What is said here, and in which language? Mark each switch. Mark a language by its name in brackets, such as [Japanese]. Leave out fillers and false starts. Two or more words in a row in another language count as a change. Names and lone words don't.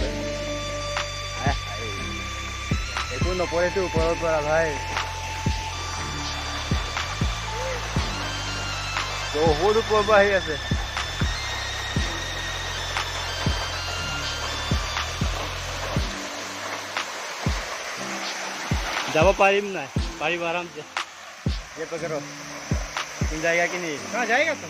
[Assamese] একো নপৰেতো ওপৰৰ পৰা ভাই বহুত ওপৰৰ পৰা আহি আছে যাব পাৰিম নাই পাৰিম [Hindi] आराम से ये पकड़ो तुम जाएगा कि नहीं हाँ जाएगा तो